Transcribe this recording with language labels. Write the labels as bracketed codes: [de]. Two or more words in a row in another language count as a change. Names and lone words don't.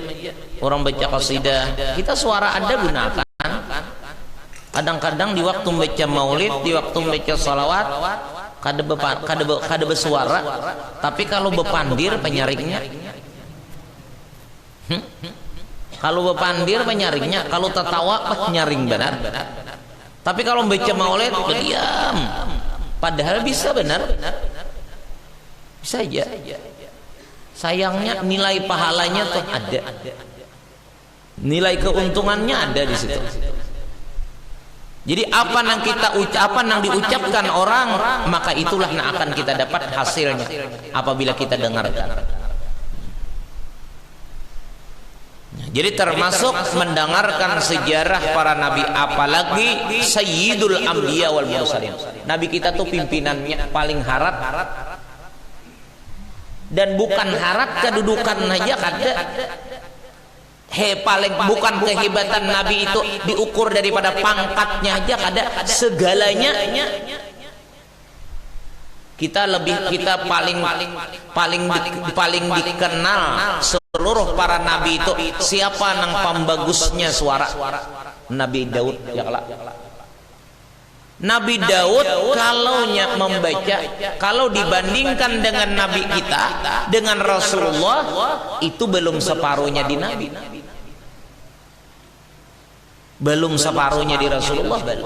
[id] Orang baca qasidah, kita suara ada gunakan. Kadang-kadang di waktu baca maulid, di waktu baca salawat, kada bersuara. [bjn] Tapi kalau bepandir penyaringnya, kalau bepandir penyaringnya, kalau tertawa penyaring benar. [id] Tapi kalau baca maulid berdiam, padahal bisa benar, bisa aja. Sayangnya nilai pahalanya tuh ada, nilai keuntungannya ada di situ. Jadi apa yang kita ucapan, yang diucapkan orang, maka itulah yang akan kita dapat hasilnya apabila kita dengarkan. Jadi termasuk mendengarkan sejarah para nabi, apalagi [ar] سيد الأنبياء والمرسلين. [bjn] Nabi kita tuh pimpinannya paling harat, dan bukan harat kedudukan aja kada. Paling bukan kehebatan Nabi itu diukur daripada pangkatnya aja kada, segalanya. Kita paling dikenal seluruh para nabi itu siapa nang pembagusnya suara? Nabi Daud ya kelak. [id] Nabi Daud kalau membaca, kalau dibandingkan dengan nabi kita, dengan Rasulullah, itu belum separuhnya di nabi, belum separuhnya di Rasulullah, belum.